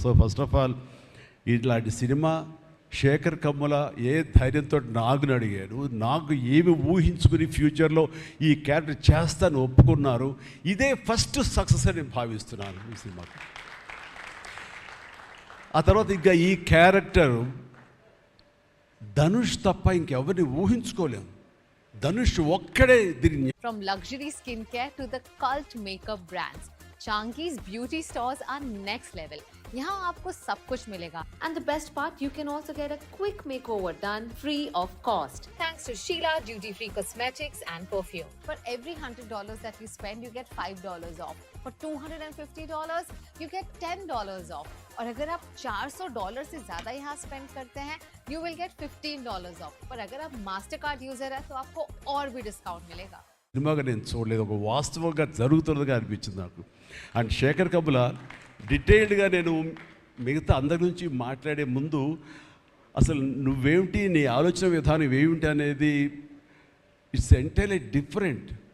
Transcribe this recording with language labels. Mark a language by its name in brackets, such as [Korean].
[Telugu] So first of all ఇలాంటి cinema Shekhar Kammula ఏ ధైర్యంతో నాగుని అడిగాడు, నాకు ఏమి ఊహించుకుని ఫ్యూచర్లో ఈ క్యారెక్టర్ చేస్తాను ఒప్పుకున్నారు. ఇదే ఫస్ట్ సక్సెస్ అని నేను భావిస్తున్నాను ఈ సినిమాకి. ఆ తర్వాత ఇంకా ఈ క్యారెక్టర్ ధనుష్ తప్ప ఇంకెవరిని ఊహించుకోలేము. ధనుష్ ఒక్కడే దీన్ని. [English] From luxury skincare to the cult makeup brands, Chanki's beauty stores are next level. [Hindi] यहाँ आपको सब कुछ मिलेगा. [English] And the best part, you can also get a quick makeover done free of cost. Thanks to Sheila Duty Free Cosmetics and Perfume. For every $100 that you spend, you get $5 off. For $250, you get $10 off. [Hindi] और अगर आप $400 से ज़्यादा यहाँ spend करते हैं, [English] you will get $15 off. [Hindi] पर अगर आप मास्टर कार्ड यूजर है तो आपको और भी डिस्काउंट मिलेगा. [Telugu] సినిమాగా నేను చూడలేదు, ఒక వాస్తవంగా జరుగుతున్నదిగా అనిపించింది నాకు. అండ్ శేఖర్ కమ్ముల డీటెయిల్డ్గా నేను మిగతా అందరి నుంచి మాట్లాడే ముందు అసలు నువ్వేమిటి, నీ ఆలోచన విధానం ఏమిటి అనేది [English] It's entirely different.